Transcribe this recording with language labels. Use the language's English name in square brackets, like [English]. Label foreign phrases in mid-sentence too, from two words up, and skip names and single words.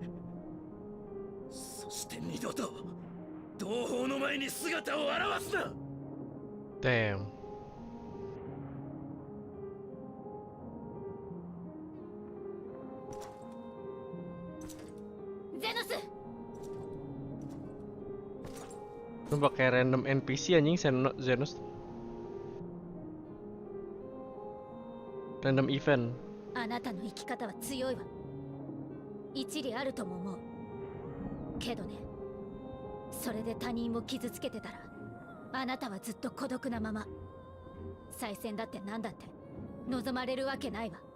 [Japanese] そして二度と同胞の前に姿を現すな。 [English] Damn. [Japanese] ゼノス [Indonesian] Lu pakai [English] random NPC [Indonesian] anjing Zenos. [English] Random event. [Japanese] あなたの生き方は強いわ。一理あるとも思うけどね、それで他人を傷つけてたらあなたはずっと孤独なまま。再戦だって何だって望まれるわけないわ。